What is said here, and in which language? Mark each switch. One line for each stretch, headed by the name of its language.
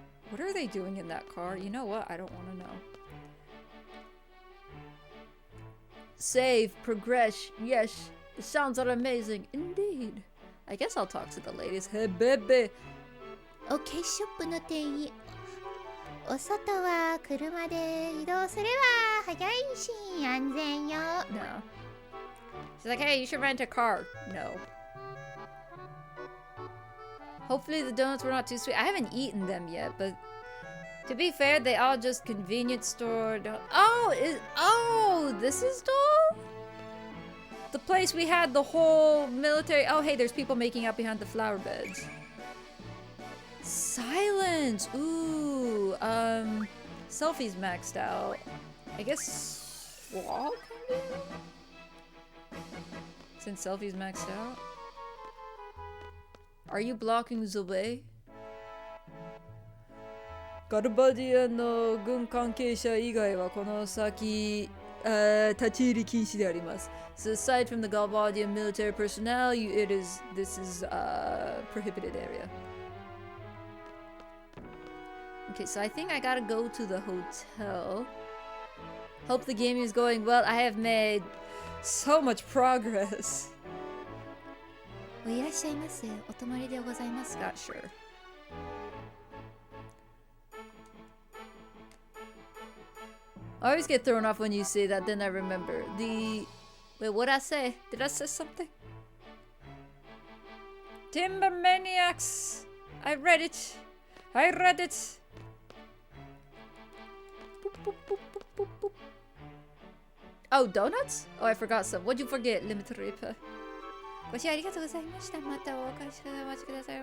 English: What are they doing in that car? You know what? I don't want to know. Save, progress, yes. The sounds are amazing, indeed. I guess I'll talk to the ladies. Hey, baby.
Japanese: OK ショップの店員。お外は車で移動すれば早いし安全よ。
English: No. She's like, hey, you should rent a car. No. Hopefully the donuts were not too sweet. I haven't eaten them yet, but to be fair, they all just convenience store. Oh, this is Dole? The place we had the whole military. Oh, hey, there's people making out behind the flower beds. Silence. Ooh, selfies maxed out. I guess swag? Since selfies maxed out. Are you blocking the way?
Japanese: ガルバディアンの軍関係者以外はこの先、立ち入り禁止であります。
English: So aside from the Galbadian military personnel, this is a prohibited area. Okay, so I think I gotta go to the hotel. Hope the game is going well. I have made so much progress.
Japanese: いらっしゃいませ。お泊まりでございますか。
English: Sure. I always get thrown off when you say that, then I remember. Wait, what'd I say? Did I say something? Timber Maniacs! I read it! I read it! Boop, boop, boop, boop, boop, boop. Oh, donuts? Oh, I forgot some. What'd you forget, Limited Reaper? ご視聴ありがとうございました。またお返しください。お待ちください。